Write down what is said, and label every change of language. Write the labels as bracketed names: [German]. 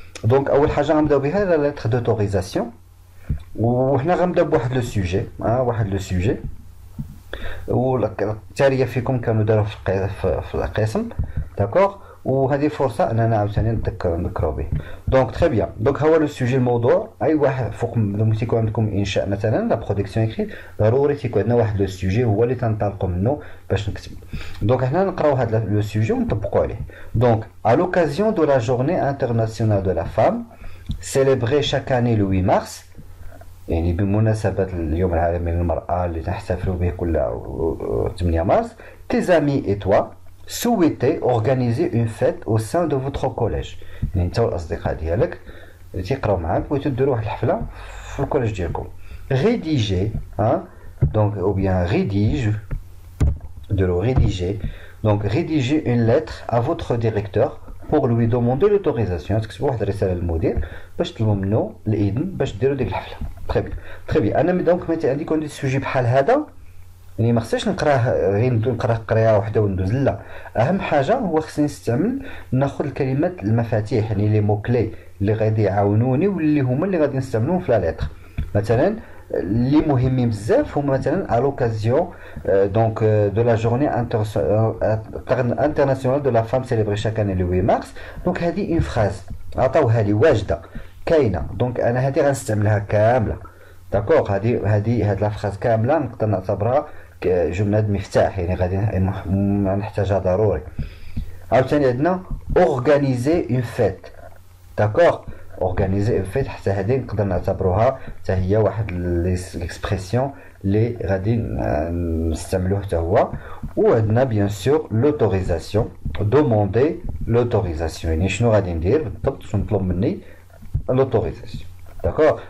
[Arabic] دونك اول حاجه غنبداو بها لا لتر دوتوريزاسيون، وحنا غنبداو بواحد لو سوجي، واحد لو سوجي والتاليه فيكم كانوا داروا في القسم. داكوغ. وهذه فرصه اننا عاوتاني نذكروا به. دونك تري بيان. دونك هو لو سوجي الموضوع. اي واحد فوق ملي تيكون عندكم انشاء مثلا لا برودكسيون اكريت، ضروري تيكون عندنا واحد لو سوجي هو اللي تنطلقوا منه باش نكتبوا. دونك حنا نقراو هذا لو سوجي ونطبقوا عليه. [French] دونك à l'occasion de la journée internationale de la femme célébrée chaque année le 8 mars، [Arabic] يعني بمناسبة اليوم العالمي للمرأة اللي تحتفل به كل 8 مارس، [French] tes amis et toi souhaitez organiser une fête au sein de votre collège. [Arabic] يعني انت والاصدقاء ديالك تيقراو معاك بغيتو ديروا واحد الحفلة في الكوليج ديالكم. [French] rédiger donc ou bien rédiger donc rédiger une lettre à votre directeur pour lui demander l'autorisation. [Arabic] تكتبوا واحد الرساله للمدير باش تطلبوا منه الاذن باش ديروا ديك الحفله. تري بيان تري بيان. انا دونك مثلا عندي كون السوجي بحال هذا، يعني ما خصنيش نقراه غير نقراه قرايه واحده وندوز، لا، اهم حاجه هو خصني نستعمل ناخذ الكلمات المفاتيح، يعني لي مو كلي اللي غادي يعاونوني واللي هما اللي غادي نستعملوهم في لا لتر. مثلا اللي مهمين بزاف هما مثلا [French] à l'occasion donc de la journée internationale de la femme célébrée chaque année le 8 mars. [Arabic] دونك هذه اون فراز عطاوها لي واجده كاينه، دونك انا هذه غنستعملها كامله. داكوغ. هاد لا فراز كامله نقدر نعتبرها جمله مفتاح، يعني غادي نحتاجها ضروري. عاوتاني عندنا [French] organiser une fête. [Arabic] داكوغ. اورغانيزي اون فيت، حتى هذه نقدر نعتبروها حتى هي واحد ليكسبرسيون اللي غادي نستعملوه حتى هو. وعندنا بيان سور لوتوريزاسيون، دوموندي لوتوريزاسيون، يعني شنو غادي ندير بالضبط، شنو نطلب مني لوتوريزاسيون. داكوغ.